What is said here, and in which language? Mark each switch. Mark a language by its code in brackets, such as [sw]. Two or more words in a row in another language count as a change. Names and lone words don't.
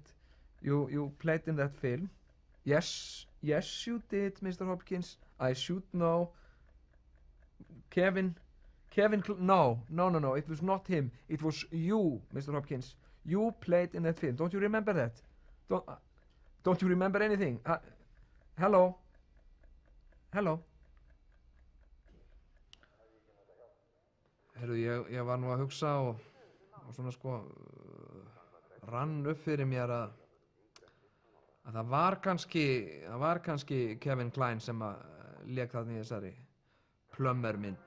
[en] You played in that film. Yes, you did, Mr. Hopkins. I should know. No, it was not him. It was you, Mr. Hopkins. You played in that film. Don't you remember that? Don't you remember anything? Hello? [is] Heyrðu, ég var nú að hugsa og svona sko rann upp fyrir mér að það var kannski Kevin Klein sem að lék þarna í þessari Plumber mynd.